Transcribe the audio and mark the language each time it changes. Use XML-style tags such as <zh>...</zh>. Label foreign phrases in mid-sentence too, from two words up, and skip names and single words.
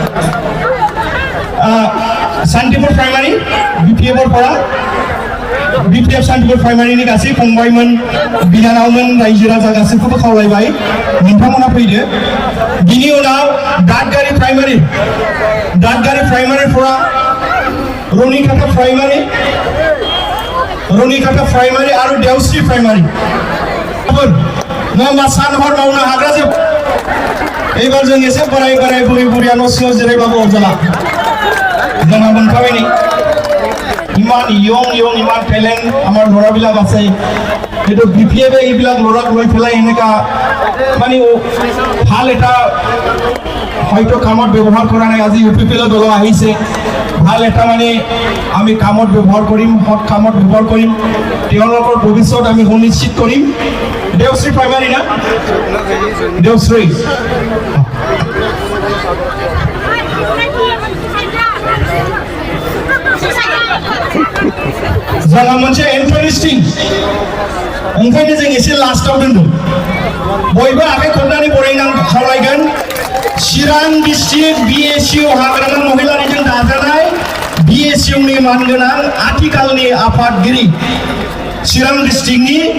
<brx>सान्तिपुर प्राइमारि BPF फरा BPF सान्तिपुर प्राइमारिनि गासै फंबायमोन बिनानावमोन रायजो राजा गासैखौबो खावलायबाय नोंथांमोना फैदो बिनि उनाव दादगारि प्राइमारिफोरा रनिकाटा प्राइमारि आरो देवस्रि प्राइमारि नङा सान हर मावनो हाग्रा जोब एबार जों एसे बोराय बुरिया न' सिङाव जिरायबाबो अरजाला जोंहा मोनखाबाय नै</brx> <as>ইমান ইয়ং ইমান টেলেণ্ট আমাৰ ল'ৰাবিলাক আছে কিন্তু BPF এইবিলাক ল'ৰাক লৈ পেলাই এনেকা মানে ভাল এটা হয়তো কামত ব্যৱহাৰ কৰা নাই আজি UPPL দল আহিছে ভাল এটা মানে আমি কামত ব্যৱহাৰ কৰিম সৎ কামত ব্যৱহাৰ কৰিম তেওঁলোকৰ ভৱিষ্যত আমি সুনিশ্চিত কৰিম দেৱশ্ৰী প্ৰাইমাৰী না দেৱশ্ৰী</as> <brx>जोंहा मोनसे इन्टारेस्टिं ओंखायनो जों एसे लास्टआव दोनदों बयबो आखाइ खबनानै बरायनांगौ खावलायगोन चिरां डिस्ट्रिक्ट BSU हाग्रामा महिलारिजों दाजानाय BSU नि मानगोनां आथिखालनि आफादगिरि चिरां डिस्ट्रिक्टनि</brx>